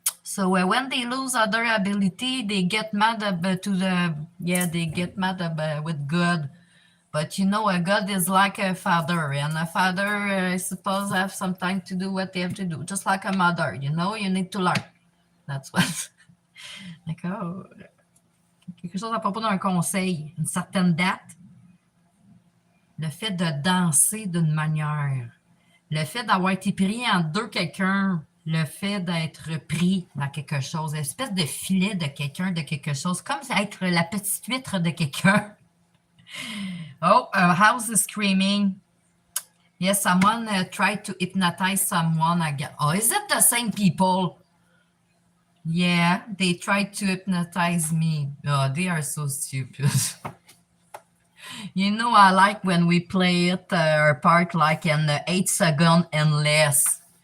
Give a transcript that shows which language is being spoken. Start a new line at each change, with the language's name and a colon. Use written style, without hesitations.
English: So when they lose other ability, they get mad to the yeah, they get mad with God. But you know, a God is like a father, and a father, I suppose, have something to do what they have to do, just like a mother. You know, you need to learn. That's what.
French: Like, oh, quelque chose à propos d'un conseil, une certaine date, le fait de danser d'une manière, le fait d'avoir été pris en deux quelqu'un, le fait d'être pris dans quelque chose, espèce de filet de quelqu'un, de quelque chose, comme être la petite huître de quelqu'un.
English: Oh, a house is screaming. Yes, someone tried to hypnotize someone again. Oh, is it the same people? Yeah, they tried to hypnotize me. Oh, they are so stupid. You know, I like when we play it our part like in 8 seconds and less.